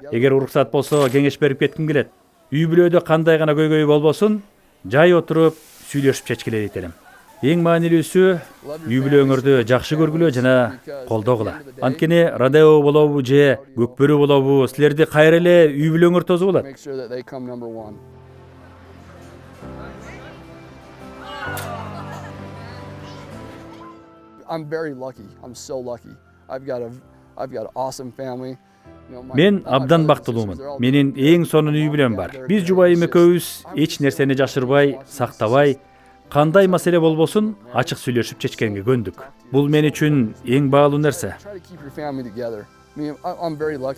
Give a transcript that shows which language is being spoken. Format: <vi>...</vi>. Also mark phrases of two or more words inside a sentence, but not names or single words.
<ky>Эгер уруксат болсо кеңеш берип кетким келет. Үй бүлөдө кандай гана көйгөй болбосун, жай отуруп сүйлөшүп чечкиле дейт элем. Эң маанилүүсү үй бүлөңөрдү жакшы көргүлө жана колдогула. Анткени родео болобу же көкбөрү болобу, силерди кайра эле үй бүлөңөр тосуп алат.</ky> <en>Make sure that they come number one. I'm very lucky. I'm so lucky. I've got an awesome family.</en> <ky>Мен абдан бактылуумун. Менин эң сонун үй бүлөм бар. Биз жубайым экөөбүз эч нерсени жашырбай, сактабай, кандай маселе болбосун ачык сүйлөшүп чечкенге көндүк. Бул мен үчүн эң баалуу нерсе.</ky> <en>Try to keep your family together. I'm very lucky.</en>